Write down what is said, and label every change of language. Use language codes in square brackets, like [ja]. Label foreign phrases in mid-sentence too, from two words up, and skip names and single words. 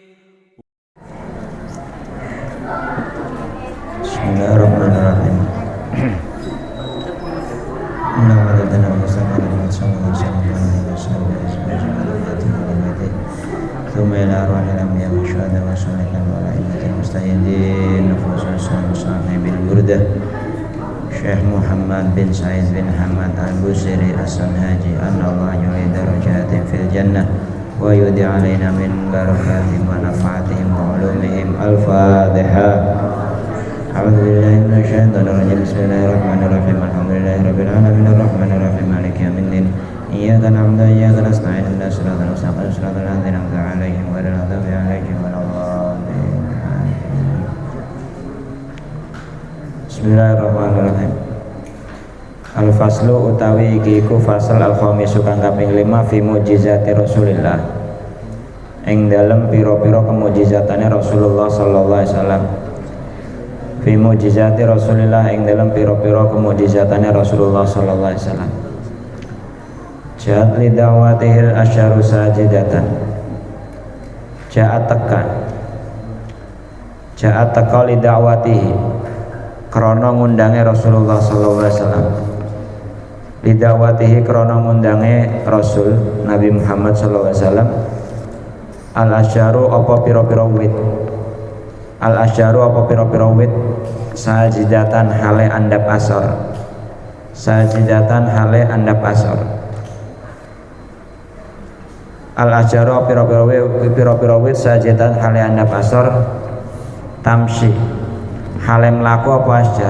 [ar] بسم الله الرحمن الرحيم. ثم إلى أرواح الأنبياء والشهداء والصالحين والأئمة المستهدين نفوس صاحب البردة Syekh Muhammad bin Said bin Hamad al-Busiri as-Sunhaji أن الله يعيد درجاتهم في الجنة ويعيد علينا من بركاتهم ونفحاتهم وعلومهم. الفاتحة. أعوذ بالله من الشيطان الرجيم. بسم الله الرحمن الرحيم. الحمد لله رب العالمين الرحمن الرحيم مالك يوم الدين. إياك نعبد وإياك نستعين اهدنا الصراط المستقيم صراط الذين أنعمت عليهم غير المغضوب عليهم ولا الضالين. بسم الله الرحمن الرحيم. [jv] Al-faslu utawi iki iku fasal al-khamisu kang kaping 5 [ar] في معجزات رسول الله. [jv] Ing dalem pira-pira kemukjizatane Rasulullah [ar] صلى الله عليه وسلم. في معجزات رسول الله [jv] ing dalem pira-pira kemukjizatane Rasulullah [ar] صلى الله عليه وسلم. جاءت لدعوته الأشجار ساجدة. [jv] Ja'at teka [ar] لدعوته [jv] krana ngundange Rasulullah [ar] صلى الله عليه وسلم. لدعوته [jv] krana ngundange Rasul Nabi Muhammad [ar] صلى الله عليه وسلم. الأشجار [jv] apa pira-pira wit. [ar] الأشجار [jv] apa pira-pira wit sajidatan hale andap asor. Sajidatan hale andap asor. Al-asjaru pira-pira wit sajidatan hale andap asor tamshi hale mlaku apa asjar.